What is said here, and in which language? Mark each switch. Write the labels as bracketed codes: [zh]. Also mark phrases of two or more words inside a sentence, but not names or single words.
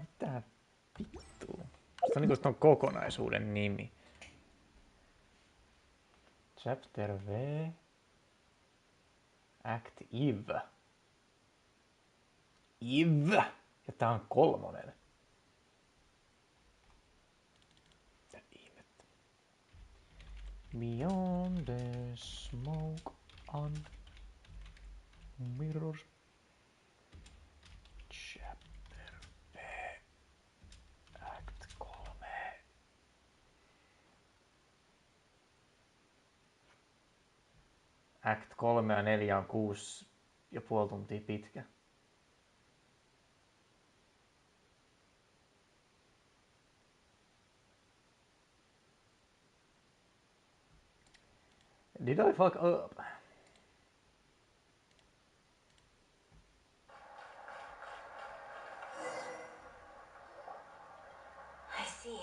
[fi] Mitä vittua? Se on niinku ton kokonaisuuden nimi. [en] Chapter V. Act Iv. Iv! [fi] Ja tää on 3. Mitä ihmettä? [en] Beyond the smoke on mirrors. Chapter V. Act 3. [fi] Act 3 ja 4 on 6,5 tuntia pitkä. [en] Did I fuck up? I see.